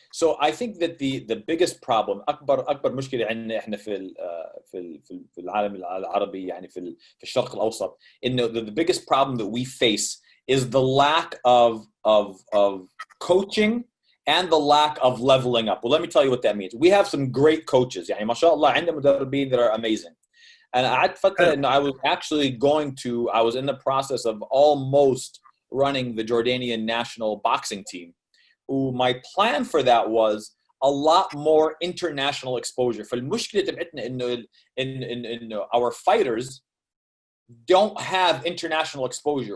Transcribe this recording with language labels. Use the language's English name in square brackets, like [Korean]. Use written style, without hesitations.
[English] So I think that the biggest problem [Arabic] أكبر مشكلة عندنا إحنا في العالم العربي يعني في الشرق الأوسط إنه [English] the biggest problem that we face is the lack of coaching and the lack of leveling up. Well, let me tell you what that means. We have some great coaches. [Arabic] يعني ما شاء الله عندنا مدربين [English] that are amazing. And [Arabic] قعدت فترة إنه [English] I was in the process of almost running the Jordanian national boxing team. My plan for that was a lot more international exposure. [Arabic] فالمشكلة تبعتنا إنه [English] our fighters don't have international exposure.